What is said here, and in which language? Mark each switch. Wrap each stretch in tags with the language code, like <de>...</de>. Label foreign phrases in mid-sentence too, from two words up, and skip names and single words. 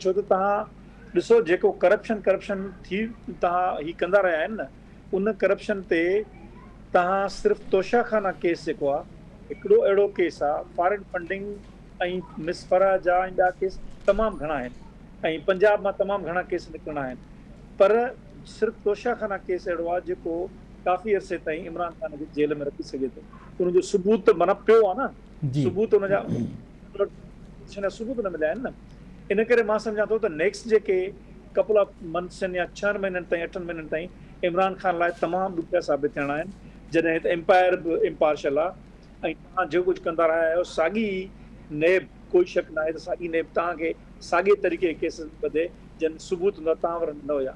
<sd>छो त तव्हां ॾिसो जेको करप्शन थी तव्हां ही कंदा रहिया आहिनि न, उन करप्शन ते तव्हां सिर्फ़ु तोशाखाना केस जेको आहे हिकिड़ो अहिड़ो केस आहे,</sd> <en>foreign funding</en> <sd>ऐं मिसफरा जा ऐं ॿिया केस तमामु घणा आहिनि, ऐं पंजाब मां तमामु घणा केस निकिरंदा आहिनि, पर सिर्फ़ु तोशाखाना केस अहिड़ो आहे जेको काफ़ी अरसे ताईं इमरान ख़ान खे जेल में रखी सघे थो। उनजो सबूत माना पियो आहे न, सबूत हुनजा सबूत न मिलिया आहिनि न। इन करे मां सम्झां थो त नेक्स्ट जेके</sd> <en>couple of months</en> <sd>या 6 महीननि ताईं 8 महीननि ताईं इमरान ख़ान लाइ तमामु ॾुखिया साबित थियणा आहिनि, जॾहिं त एम्पायर बि इम्पार्शल आहे ऐं तव्हां जो कुझु कंदा रहिया आहियो साॻी नेब, कोई शक न आहे त साॻी नेब तव्हांखे साॻे तरीक़े केस ॿधे जन सबूत हूंदा तव्हां वटि न हुया।</sd>